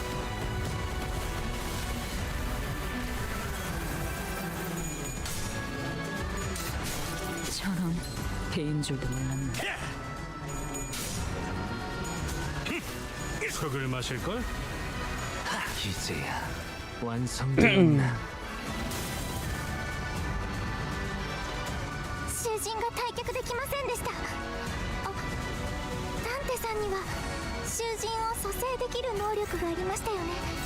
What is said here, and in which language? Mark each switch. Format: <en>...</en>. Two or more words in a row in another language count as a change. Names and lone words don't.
<ko>저런 배인 줄도 몰랐네. 흙을 마실걸? 이제야 완성되었나?</ko> <ja>囚人が退却できませんでした。あ、ダンテさんには囚人を蘇生できる能力がありましたよね。</ja>